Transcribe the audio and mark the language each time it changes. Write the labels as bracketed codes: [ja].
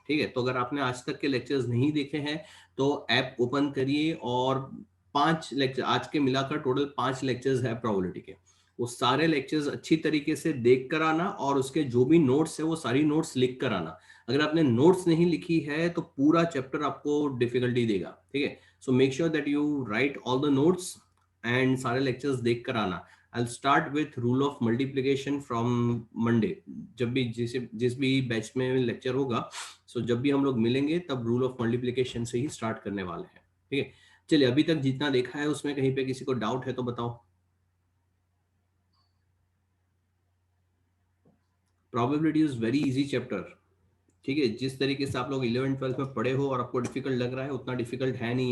[hi] ठीक है, तो अगर आपने आज तक के लेक्चर्स नहीं देखे हैं तो ऐप ओपन करिए और 5 लेक्चर, आज के मिलाकर टोटल 5 लेक्चर्स है प्रोबेबिलिटी के, वो सारे लेक्चर्स अच्छी तरीके से देख कर आना और उसके जो भी नोट्स है वो सारी नोट्स लिख कर आना. अगर आपने नोट्स नहीं लिखी है तो पूरा चैप्टर आपको डिफिकल्टी देगा. ठीक है, [en] so make sure that you write all the notes and [hi] सारे लेक्चर्स देख कर आना. [en] I'll start with rule of multiplication from Monday. [hi] जब भी जिस भी बैच में लेक्चर होगा, सो जब भी हम लोग मिलेंगे तब रूल ऑफ मल्टीप्लिकेशन से ही स्टार्ट करने वाले हैं. ठीक है, चलिए अभी तक जितना देखा है उसमें कहीं पे किसी को डाउट है तो बताओ. [en] Probability is very easy chapter. [hi] ठीक है, जिस तरीके से आप लोग 11th 12th में पढ़े हो और आपको डिफिकल्ट लग रहा है उतना डिफिकल्ट है नहीं.